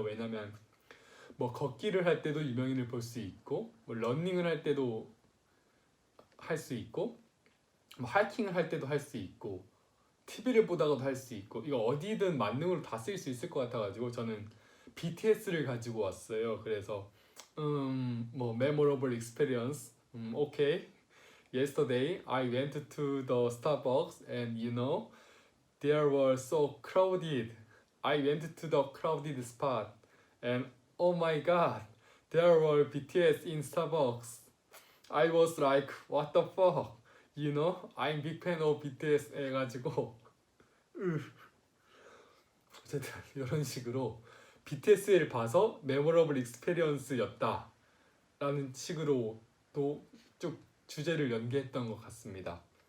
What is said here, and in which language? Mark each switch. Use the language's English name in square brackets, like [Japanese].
[Korean] 왜냐면 뭐 걷기를 할 때도 유명인을 볼 수 있고, 뭐 러닝을 할 때도 할 수 있고, 뭐 하이킹을 할 때도 할 수 있고, TV를 보다가도 할 수 있고, 이거 어디든 만능으로 다 쓸 수 있을 것 같아가지고 저는 BTS를 가지고 왔어요. 그래서 뭐 [English] memorable experience. Okay. Yesterday I went to the Starbucks and there were so crowded. I went to the crowded spot and oh my god, there were BTS in Starbucks. I was like, what the fuck? I'm big fan of BTS [Korean] 해가지고 어쨌든 이런 식으로 BTS를 봐서 메모러블 익스페리언스였다 라는 식으로 또 쭉 주제를 연계했던 것 같습니다.